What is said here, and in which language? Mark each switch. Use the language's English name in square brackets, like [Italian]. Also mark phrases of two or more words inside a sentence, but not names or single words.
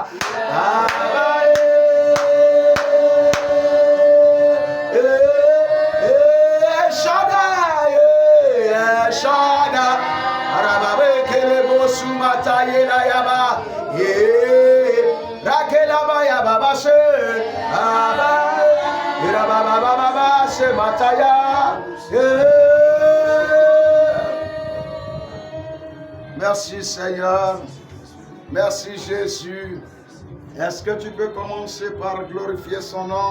[French] Shada, Arababe Kelebo Sumata Yela Yaba, Rakela Baya Baba Se, Baba Se Mataya. Merci Seigneur, merci Jésus. Est-ce que tu peux commencer par glorifier son nom?